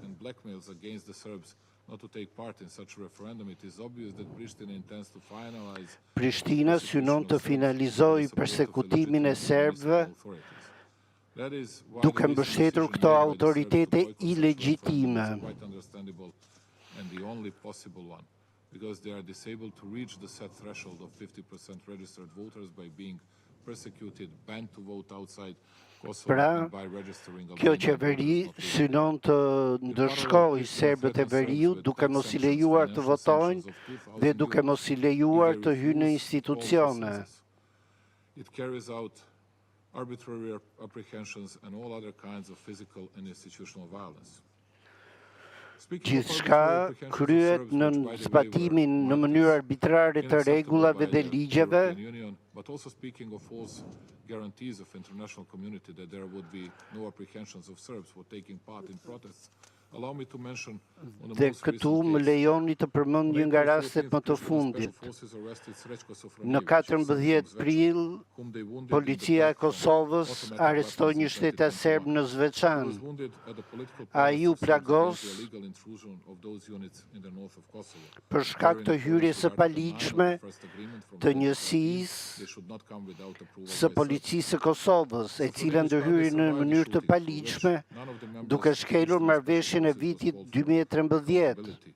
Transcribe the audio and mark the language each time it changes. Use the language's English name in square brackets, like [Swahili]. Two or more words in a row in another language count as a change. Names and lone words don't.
[Albanian] Prishtina synon të finalizojë persekutimin e serbëve duke mbështetur këto autoritete ilegjitime. [English] And the only possible one, because they are disabled to reach the set threshold of 50% registered voters by being persecuted, banned to vote outside Kosovo, and by registering Albania. [Albanian] Kjo qeveri synon të ndërshkojë serbët e veriut duke mos i lejuar të votojnë dhe duke mos i lejuar të hyjnë në institucione. [English] It carries out arbitrary apprehensions and all other kinds of physical and institutional violence. [Albanian] Gjithçka kryhet në zbatimin në mënyrë arbitrare të rregullave dhe ligjeve, [English] but also speaking of false guarantees of international community that there would be no apprehensions of Serbs for taking part in protests. Allow me to mention [Albanian] dhe këtu më lejoni të përmend një nga rastet më të fundit. Në 14 prill, policia e Kosovës arrestoi një shtetas serb në Zveçan. Ai u plagos për shkak të hyrjes së paligjshme të njësisë së policisë së Kosovës, e cila ndërhyri në mënyrë të paligjshme duke shkelur marrëveshjen e vitit 2013.